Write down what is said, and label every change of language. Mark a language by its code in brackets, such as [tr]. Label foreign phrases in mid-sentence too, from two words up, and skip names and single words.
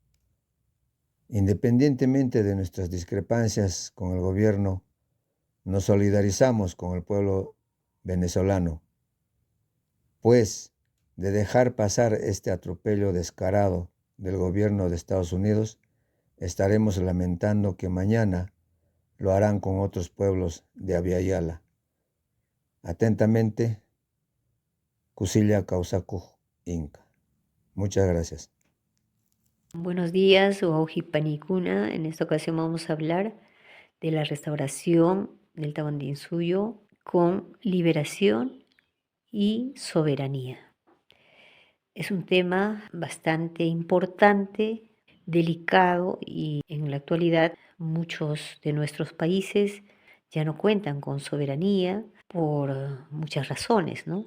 [es] Independientemente de nuestras discrepancias con el gobierno, nos solidarizamos con el pueblo venezolano, pues de dejar pasar este atropello descarado del gobierno de Estados Unidos, estaremos lamentando que mañana lo harán con otros pueblos de Abya-Yala. Atentamente, Kusilla Causacu Inca. Muchas gracias. Buenos días, [qu] Uauji Panicuna. [es] En esta ocasión vamos a hablar de la restauración del Tawantinsuyo con liberación y soberanía. Es un tema bastante importante, delicado, y en la actualidad muchos de nuestros países ya no cuentan con soberanía por muchas razones, ¿no?